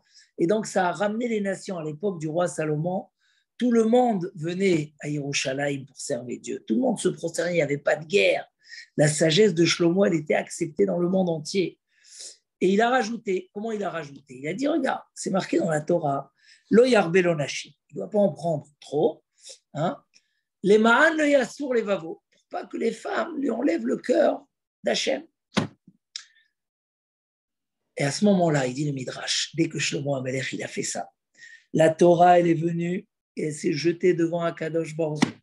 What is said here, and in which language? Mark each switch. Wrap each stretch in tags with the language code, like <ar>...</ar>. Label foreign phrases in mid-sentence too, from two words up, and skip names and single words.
<fr>Et donc, ça a ramené les nations à l'époque du roi Salomon. Tout le monde venait à Yerushalayim pour servir Dieu. Tout le monde se prosternait, il n'y avait pas de guerre. La sagesse de Shlomo, elle était acceptée dans le monde entier. Et il a rajouté, comment il a rajouté? Il a dit, regarde, c'est marqué dans la Torah,</fr> <he>לא ירבה לו נשים.</he> <fr>Il ne doit pas en prendre trop. Les ma'an le yassour les vavos, pour pas que les femmes lui enlèvent le cœur d'Hachem. Et à ce moment-là, il dit le Midrash, dès que Shlomo HaMelech il a fait ça, la Torah, elle est venue et elle s'est jetée devant</fr> <he>הקדוש ברוך הוא.</he>